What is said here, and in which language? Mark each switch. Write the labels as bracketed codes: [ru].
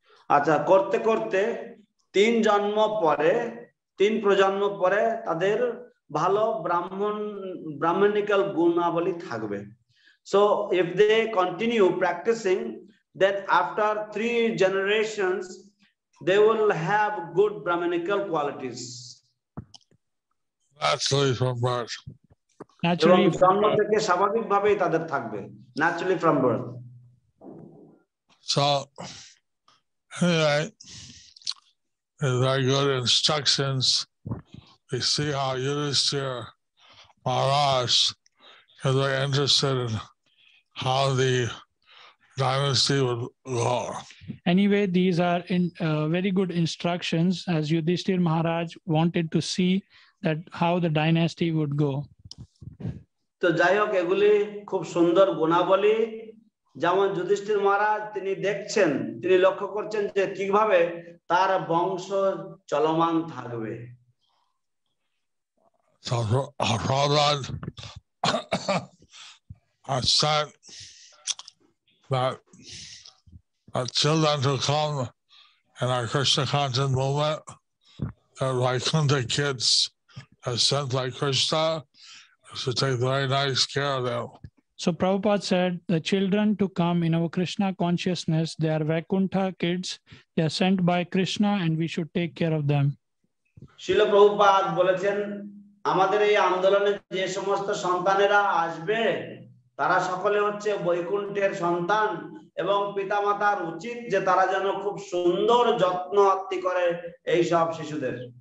[bn] আচ্ছা করতে করতে 3 জন্ম পরে 3 প্রজন্ম পরে তাদের ভালো ব্রাহ্মণিকাল গুণাবলী থাকবে। [en] So if they continue practicing, then after 3 generations they will have good brahminical qualities. Naturally from birth. Naturally [bn] জন্ম থেকে স্বাভাবিকভাবেই তাদের থাকবে, [en] naturally from birth. So anyway, very good instructions. We see how Yudhishthira Maharaj is very interested in how the dynasty would go. Anyway, these are very good instructions as Yudhishthira Maharaj wanted to see that how the dynasty would go. [bn] তো যাই হোক এগুলি খুব সুন্দর গুণাবলী, যেমন যুধিষ্ঠির মহারাজ তিনি দেখছেন, তিনি লক্ষ্য করছেন যে কিভাবে তার বংশ চলমান থাকবে। [en] So Prabhupada said that children who come in our Krishna conscious movement, they're Vaikuntha kids are sent by Krishna, to take very nice care of them. So Prabhupada said the children to come in our Krishna consciousness, they are Vaikuntha kids, they are sent by Krishna and we should take care of them. [bn] শিল প্রভুপাদ বলেছেন আমাদের এই আন্দোলনে যে সমস্ত সন্তানেরা আসবে তারা সকলে হচ্ছে বৈকুণ্ঠের সন্তান এবং পিতামাতার উচিত যে তারা যেন খুব সুন্দর যত্ন আত্তি করে এই সব শিশুদের।